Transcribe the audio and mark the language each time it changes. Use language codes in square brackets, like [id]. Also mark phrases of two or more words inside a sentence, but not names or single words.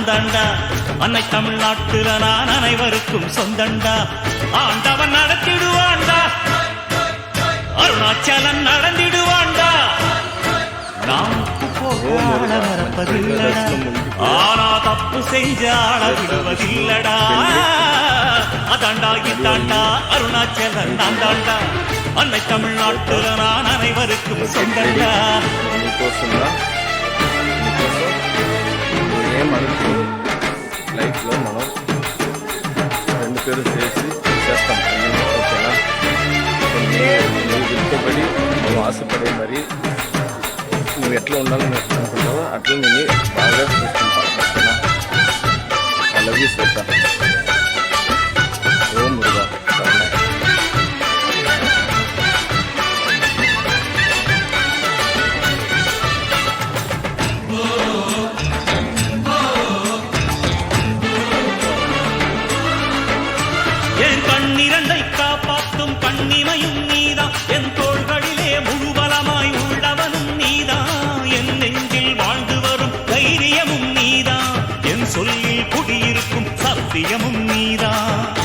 [ta] தாண்டா அன்னை தமிழ்நாட்டுல நான் அனைவருக்கும் சொந்தண்டா ஆண்டவன் நடத்திடுவாண்டா அருணாச்சலம் நடந்திடுவாண்டா நாம் மறப்பதில்லடா ஆனா தப்பு செஞ்சாள விடுவதில்லடா அதாண்டா இதாண்டா அருணாச்சலம் நான் தாண்டா அன்னை தமிழ்நாட்டுல நான் அனைவருக்கும் சொந்தண்டா [te] లైఫ్లో మనం రెండు పేరు చేసి చేస్తాం ఓకేనా నువ్వు గుర్తుపడి నువ్వు ఆశపడే మరి నువ్వు ఎట్లా ఉండాలని అనుకుంటావో అట్లా నేను బాగా చూసుకుంటాను ఓకేనా [en] I love you [te] శ్వేత ఓం మురుగా [ta] என் கண்ணிரண்டை காப்பாற்றும் கண்ணிமையும் நீதான் என் தோள்களிலே முழுபலமாய் உள்ளவனும் நீதான் என் நெஞ்சில் வாழ்ந்து வரும் தைரியமும் நீதான் என் சொல்லில் குடியிருக்கும் சத்தியமும் நீதான்